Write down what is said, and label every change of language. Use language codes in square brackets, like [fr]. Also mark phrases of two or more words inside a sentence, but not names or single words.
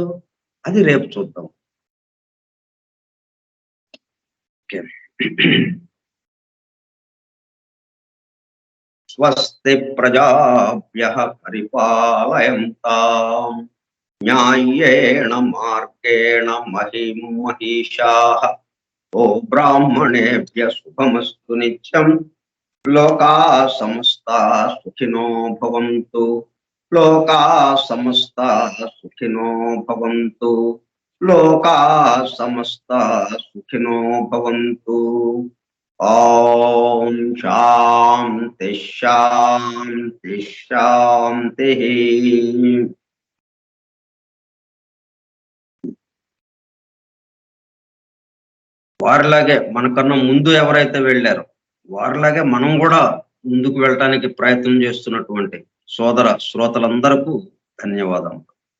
[te] అది రేపు చూద్దాం. ఓకే. [sa] స్వస్తి ప్రజాభ్యః పరిపాలయంతాం న్యాయేణ మార్గేణ మహిం మహిషాః. ఓ బ్రాహ్మణేభ్యः శుభమస్తు నిత్యం. లోకాः సమస్తాः సుఖినో భవంతు. లోకాः సమస్తాः సుఖినో భవంతు. లోకాः సమస్తాः సుఖినో భవంతు. ఓం శాంతి శాంతి శాంతిః. [te] వారిలాగే మనకన్నా ముందు ఎవరైతే వెళ్ళారో, వారిలాగే మనం గూడా ముందుకు వెళ్ళటానికి ప్రయత్నం చేస్తున్నటువంటి సోదర శ్రోతలందరకు ధన్యవాదములు.